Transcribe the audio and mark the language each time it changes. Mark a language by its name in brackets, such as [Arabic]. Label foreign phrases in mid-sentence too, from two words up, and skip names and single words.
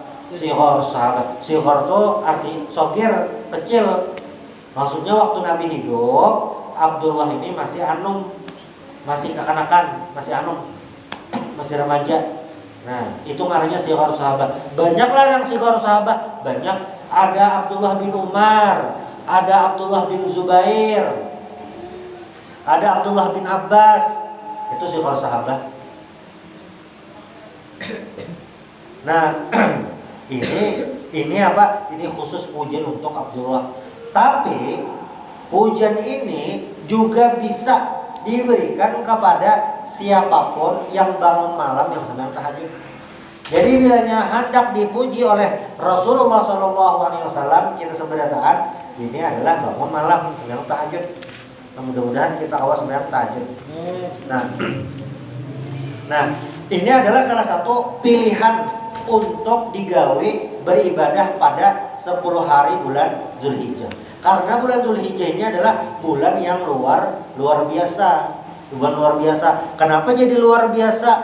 [Indonesian] Sighar itu arti sogir, kecil. Maksudnya waktu Nabi hidup, Abdullah ini masih anum, masih kekanakan, masih anum, masih remaja. Nah, itu ngarannya sighar sahabat. Banyaklah yang sighar sahabat, banyak. Ada Abdullah bin Umar, ada Abdullah bin Zubair, ada Abdullah bin Abbas. Itu sighar sahabat. Nah, ini apa? Ini khusus pujian untuk Abdullah. Tapi pujian ini juga bisa diberikan kepada siapapun yang bangun malam, yang sembahyang tahajud. Jadi bilanya hendak dipuji oleh Rasulullah SAW, kita seberataan ini adalah bangun malam, sembahyang tahajud. Mudah-mudahan kita awas sembahyang tahajud. Nah, ini adalah salah satu pilihan untuk digawe beribadah pada 10 hari bulan Zulhijjah. Karena bulan Zulhijjah ini adalah bulan yang luar biasa. Bulan luar biasa. Kenapa jadi luar biasa?